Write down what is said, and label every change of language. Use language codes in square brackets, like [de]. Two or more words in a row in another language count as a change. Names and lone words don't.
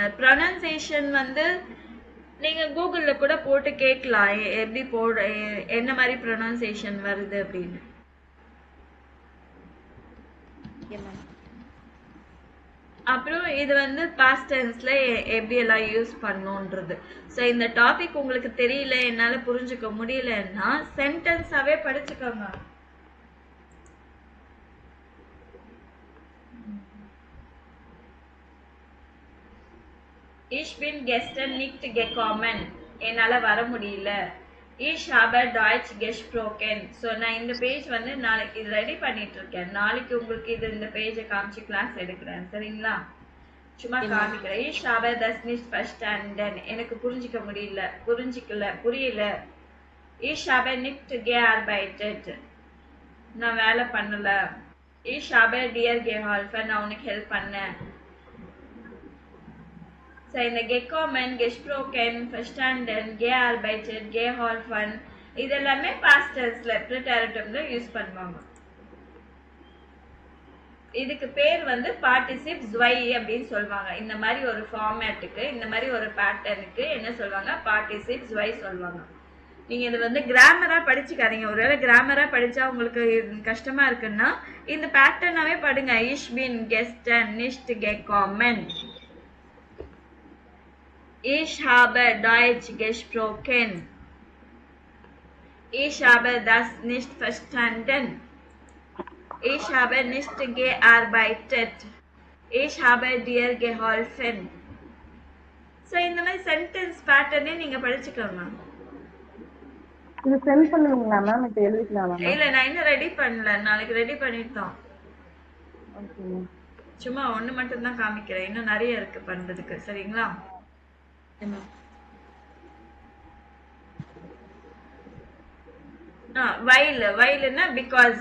[ta] ப்ரொனன்சியேஷன் வந்து நீங்க கூகுள்ல கூட போட்டு கேட்கலாம், எப்படி என்ன மாதிரி ப்ரொனன்சியேஷன் வருது அப்படின்னு. அப்புறம் இது வந்து [en] past tense [ta] எப்படி எல்லாம் யூஸ் பண்ணணும்ன்றது. ஸோ இந்த டாபிக் உங்களுக்கு தெரியல, என்னால புரிஞ்சுக்க முடியலன்னா சென்டென்ஸாவே படிச்சுக்கோங்க. [de] Ich bin gestern nicht gekommen, [ta] என்னால வர முடியல. [de] Ich habe Deutsch gesprochen. [ta] ஸோ நான் இந்த பேஜ் வந்து நாளைக்கு இது ரெடி பண்ணிட்டு இருக்கேன். நாளைக்கு உங்களுக்கு இது இந்த பேஜை காமிச்சு கிளாஸ் எடுக்கிறேன். சரிங்களா. சும்மா காமிக்கிறேன். [de] Ich habe das nicht verstanden, [ta] எனக்கு புரியல. [de] Ich habe nicht gearbeitet, [ta] நான் வேலை பண்ணல. [de] Ich habe dir geholfen, [ta] நான் உனக்கு ஹெல்ப் பண்ணேன். ஸோ இந்த [de] gekommen, gesprochen, verstanden, gearbeitet, geholfen [ta] இதெல்லாமே [en] past tense [ta] ப்ரிட்டரிட்டிவ்ல யூஸ் பண்ணுவாங்க. இதுக்கு பேர் வந்து [de] Partizip zwei [ta] அப்படின்னு சொல்லுவாங்க. இந்த மாதிரி ஒரு ஃபார்மேட்டுக்கு, இந்த மாதிரி ஒரு பேட்டர்னுக்கு என்ன சொல்லுவாங்க, [de] Partizip zwei [ta] சொல்லுவாங்க. நீங்க இது வந்து கிராமரா படிச்சுக்காதீங்க. ஒருவேளை கிராமரா படிச்சா உங்களுக்கு கஷ்டமா இருக்குன்னா இந்த பேட்டர்னாவே படுங்க. [de] Ich bin gestern nicht gekommen. Ich habe Deutsch gesprochen. Ich habe das nicht verstanden. Ich habe nicht gearbeitet. Ich habe dir geholfen. [ta] So இந்த மாதிரி [en] sentence pattern [ta] நீங்க படிச்சுக்கோங்க. இது சென்ட் பண்ணுவீங்களா மேம்? இப்போ எழுதிக்கலாமா மேம்? இல்ல நான் இன்னும் ரெடி பண்ணல. நாளைக்கு ரெடி பண்ணிட்டோம். ஓகே மேம். சும்மா ஒண்ணு மட்டும் தான் காமிக்கிறேன். இன்னும் நிறைய இருக்கு பண்றதுக்கு. சரிங்களா? வைல்னா பிகாஸ்.